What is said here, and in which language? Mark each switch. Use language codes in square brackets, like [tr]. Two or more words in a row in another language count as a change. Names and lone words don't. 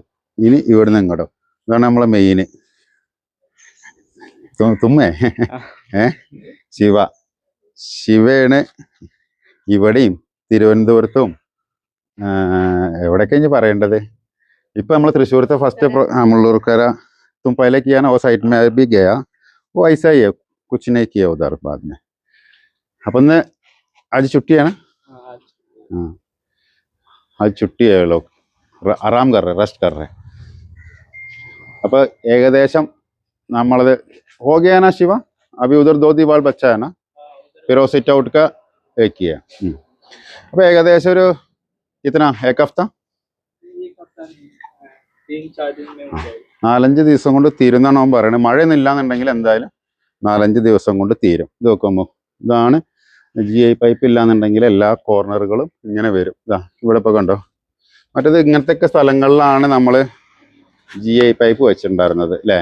[ml] ഇനി ഇവിടുന്ന് ഇങ്ങോട്ടോ, ഇതാണ് നമ്മളെ മെയിന്. തുമ്മേ ശിവയാണ് ഇവിടെയും തിരുവനന്തപുരത്തും എവിടെയൊക്കെ ഇനി പറയേണ്ടത്. ഇപ്പം നമ്മൾ തൃശ്ശൂരത്തെ ഫസ്റ്റ് [hi] मुल्लूरकरा तुम पहले किया ना वो साइड में भी गया, वो ऐसा ही है, कुछ नहीं किया उधर बाद में. अपन ने आज छुट्टी है ना? हाँ, आज छुट्टी है. लोग आराम कर रहे, रेस्ट कर रहे. [ml] അപ്പോൾ ഏകദേശം നമ്മളത് [hi] हो गया ना शिवा? अभी उधर 2 दीवार बच्चा है ना, फिर वो सिट आउट का एक किया. [ml] അപ്പോൾ ഏകദേശം ഒരു [hi] कितना एक हफ्ता [ml] 4-5 ദിവസം കൊണ്ട് തീരുന്നാണ് അവൻ പറയുന്നത്. മഴയൊന്നും ഇല്ലാന്നുണ്ടെങ്കിൽ എന്തായാലും 4-5 ദിവസം കൊണ്ട് തീരും. ഇത് നോക്കുമ്പോൾ ഇതാണ് GI പൈപ്പ്. ഇല്ലാന്നുണ്ടെങ്കിൽ എല്ലാ കോർണറുകളും ഇങ്ങനെ വരും. ഇതാ ഇവിടെ ഇപ്പോൾ കണ്ടോ. മറ്റേത് ഇങ്ങനത്തെ സ്ഥലങ്ങളിലാണ് നമ്മൾ GI പൈപ്പ് വെച്ചിട്ടുണ്ടായിരുന്നത് അല്ലേ?